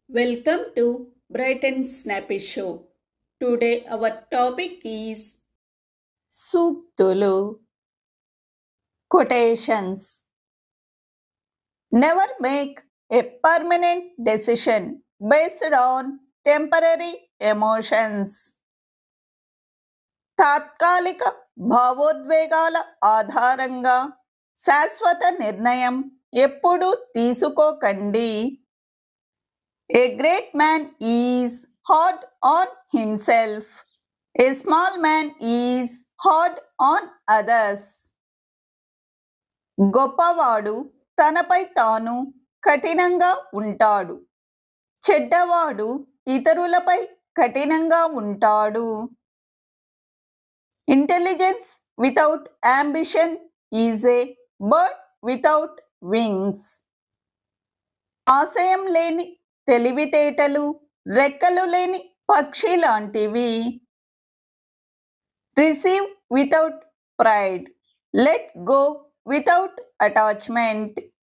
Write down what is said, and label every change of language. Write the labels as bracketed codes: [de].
[en] Welcome to Bright and Snappy Show. Today our topic is Suktulu. Quotations. Never make a permanent decision based on temporary emotions. [te] తాత్కాలిక భావోద్వేగాల ఆధారంగా శాశ్వత నిర్ణయం ఎప్పుడూ తీసుకోకండి. [en] A great man is hard on himself. A small man is hard on others. [te] గొప్పవాడు తనపై తాను కఠినంగా ఉంటాడు. చెడ్డవాడు ఇతరులపై కఠినంగా ఉంటాడు. [en] Intelligence without ambition is a bird without wings. [te] ఆశయం లేని తెలివితేటలు రెక్కలు లేని పక్షి లాంటివి. [en] Receive without pride, let go without attachment.